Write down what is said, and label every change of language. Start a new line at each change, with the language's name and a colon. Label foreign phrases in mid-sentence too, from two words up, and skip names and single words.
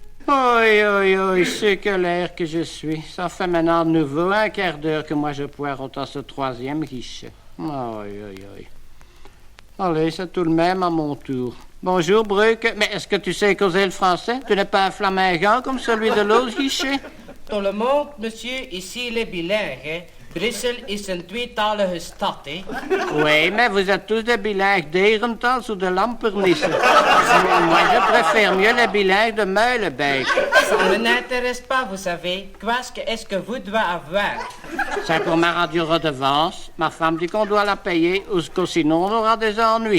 French: Oui, c'est que l'air que je suis. Ça fait maintenant de nouveau un quart d'heure que moi je poireaute à ce troisième guichet. Oui. Allez, c'est tout de même à mon tour. Bonjour, Bruck. Mais est-ce que tu sais causer le français? Tu n'es pas un flamingant comme celui de l'autre guichet? Tout le monde, monsieur, ici il est bilingue. Hein?
Dutch: Brussel is een tweetalige stad.
French: Hein? Oui, mais vous êtes tous des bilingues d'Herentals ou de Lampernissen. Moi, je préfère mieux les bilingues de Meulebeek. Ça ne m'intéresse pas, vous savez. Qu'est-ce que vous devez avoir? C'est pour ma radio-redevance. Ma femme dit qu'on doit la payer, ou que sinon on aura des ennuis.